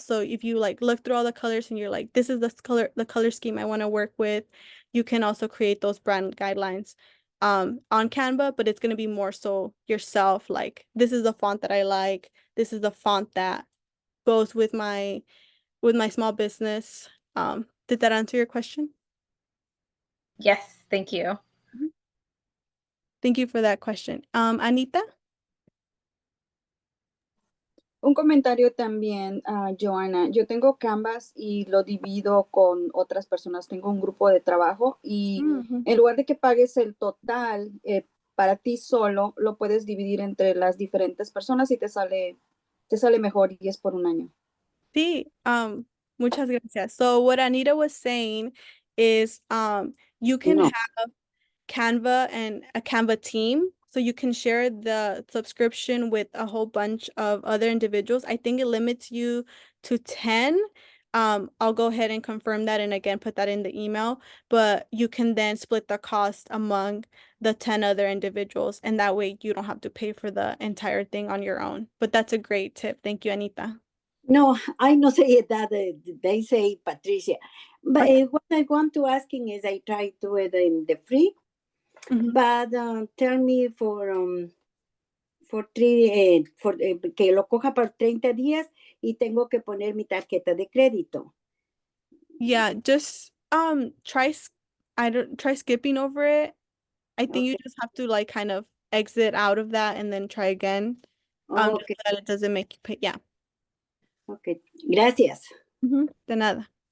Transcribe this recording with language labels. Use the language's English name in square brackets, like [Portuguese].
[English] So if you like look through all the colors and you're like, this is the color scheme I want to work with, you can also create those brand guidelines on Canva, but it's going to be more so yourself, like this is the font that I like, this is the font that goes with my small business. Did that answer your question? Yes, thank you. Thank you for that question. Anita? [Spanish] Un comentario también, Joana. Yo tengo Canvas y lo divido con otras personas. Tengo un grupo de trabajo y Mhm. en lugar de que pagues el total para ti solo, lo puedes dividir entre las diferentes personas y te sale mejor y es por un año. Sí, muchas gracias. [English] So what Anita was saying is you can No. have Canva and a Canva team. So you can share the subscription with a whole bunch of other individuals. I think it limits you to 10. I'll go ahead and confirm that and again put that in the email, but you can then split the cost among the 10 other individuals, and that way you don't have to pay for the entire thing on your own. But that's a great tip. Thank you, Anita. No, I no say that they say Patricia. But Okay. what I want to asking is I try to it in the free, Mhm. but tell me for [Spanish] que lo coja por 30 días y tengo que poner mi tarjeta de crédito. [English] Yeah, just try skipping over it. I think you Okay. just have to like kind of exit out of that and then try again. Just Okay. so that it doesn't make you pay. Yeah. Okay. Gracias. [Spanish] De nada.